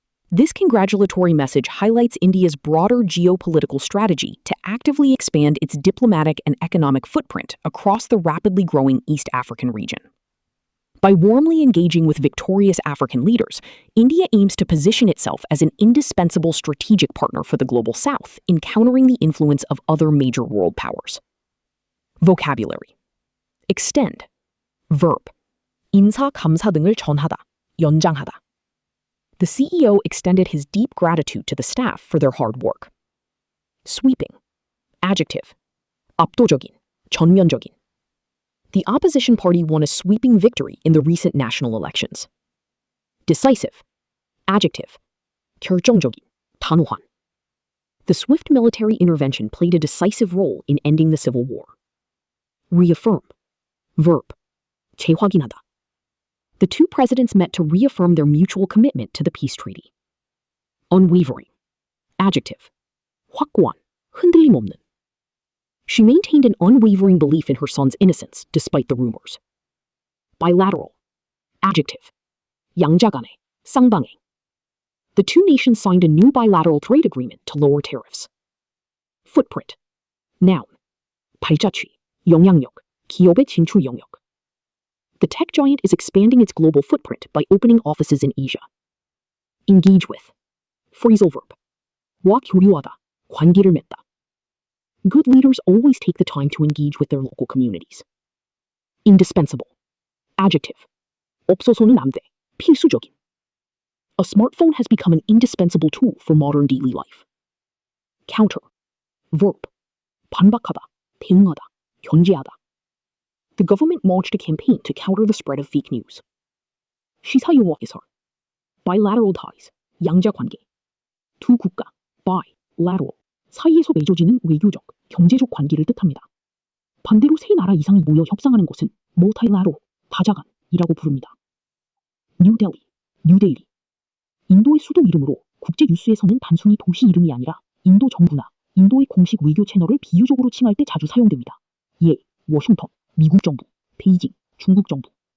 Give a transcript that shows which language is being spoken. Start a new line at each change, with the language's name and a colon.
English: This congratulatory message highlights India's broader geopolitical strategy to actively expand its diplomatic and economic footprint across the rapidly growing East African region. By warmly engaging with victorious African leaders, India aims to position itself as an indispensable strategic partner for the Global South in countering the influence of other major world powers. Vocabulary. Extend. Verb.
Korean: 인사, 감사 등을 전하다, 연장하다.
English: The CEO extended his deep gratitude to the staff for their hard work. Sweeping. Adjective.
Korean: 압도적인, 전면적인.
English: The opposition party won a sweeping victory in the recent national elections. Decisive. Adjective.
Korean: 결정적인, 단호한.
English: The swift military intervention played a decisive role in ending the civil war. Reaffirm. Verb.
Korean: 재확인하다.
English: The two presidents met to reaffirm their mutual commitment to the peace treaty. Unwavering. Adjective.
Korean: 확고한, 흔들림 없는.
English: She maintained an unwavering belief in her son's innocence despite the rumors. Bilateral. Adjective.
Korean: 양자 간의, 쌍방의.
English: The two nations signed a new bilateral trade agreement to lower tariffs. Footprint. Noun.
Korean: 발자취, 영향력, 기업의 진출 영역.
English: The tech giant is expanding its global footprint by opening offices in Asia. Engage with. Phrasal verb.
Korean: 와 교류하다, 관계를 맺다.
English: Good leaders always take the time to engage with their local communities. Indispensable. Adjective.
Korean: 없어서는 안 돼, 필수적인.
English: A smartphone has become an indispensable tool for modern daily life. Counter. Verb.
Korean: 반박하다, 대응하다, 견제하다.
English: The government launched a campaign to counter the spread of fake news.
Korean: 시사 용어 해설.
English: Bilateral ties,
Korean: 양자 관계. 두 국가, bilateral. 사이에서 맺어지는 외교적, 경제적 관계를 뜻합니다. 반대로 세 나라 이상이 모여 협상하는 것은 multilateral, 다자간이라고 부릅니다. 뉴델리, 뉴데일리. 인도의 수도 이름으로 국제 뉴스에서는 단순히 도시 이름이 아니라 인도 정부나 인도의 공식 외교 채널을 비유적으로 칭할 때 자주 사용됩니다. 예, 워싱턴, 미국 정부, 베이징, 중국 정부.